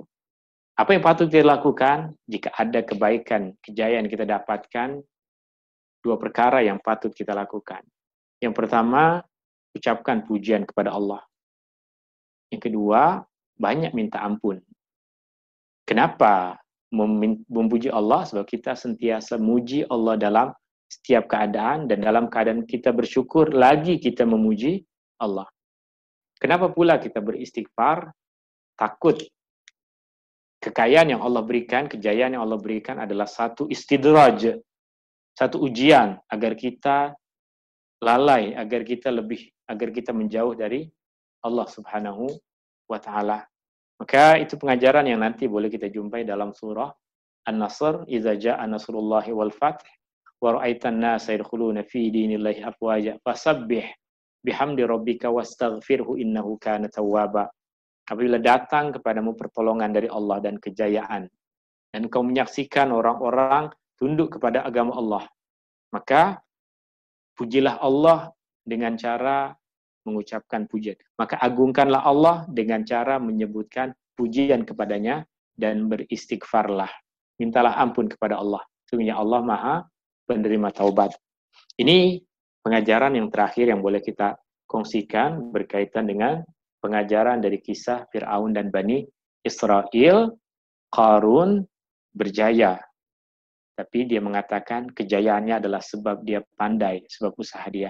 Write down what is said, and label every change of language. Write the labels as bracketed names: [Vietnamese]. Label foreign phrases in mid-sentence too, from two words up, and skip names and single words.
[Malay] Apa yang patut kita lakukan jika ada kebaikan, kejayaan kita dapatkan? Dua perkara yang patut kita lakukan. Yang pertama, ucapkan pujian kepada Allah. Yang kedua, banyak minta ampun. Kenapa memuji Allah? Sebab kita sentiasa muji Allah dalam setiap keadaan, dan dalam keadaan kita bersyukur, lagi kita memuji Allah. Kenapa pula kita beristighfar? Takut kekayaan yang Allah berikan, kejayaan yang Allah berikan adalah satu istidraj, satu ujian agar kita lalai, agar kita menjauh dari Allah [Arabic] سبحانه وتعالى. [Malay] Maka itu pengajaran yang nanti boleh kita jumpai dalam surah An-Nasr, [Arabic] إذا جاء نصر الله والفتح ورأيت الناس يدخلون في دين الله أفواجا فسبح بحمد ربك واستغفره إنه كان توابا. [Malay] Apabila datang kepadamu pertolongan dari Allah dan kejayaan, dan kau menyaksikan orang-orang tunduk kepada agama Allah, maka pujilah Allah dengan cara mengucapkan pujian. Maka agungkanlah Allah dengan cara menyebutkan pujian kepadanya dan beristighfarlah. Mintalah ampun kepada Allah. Sesungguhnya Allah Maha penerima taubat. Ini pengajaran yang terakhir yang boleh kita kongsikan berkaitan dengan pengajaran dari kisah Fir'aun dan Bani Israel. Qarun berjaya, tapi dia mengatakan kejayaannya adalah sebab dia pandai, sebab usaha dia.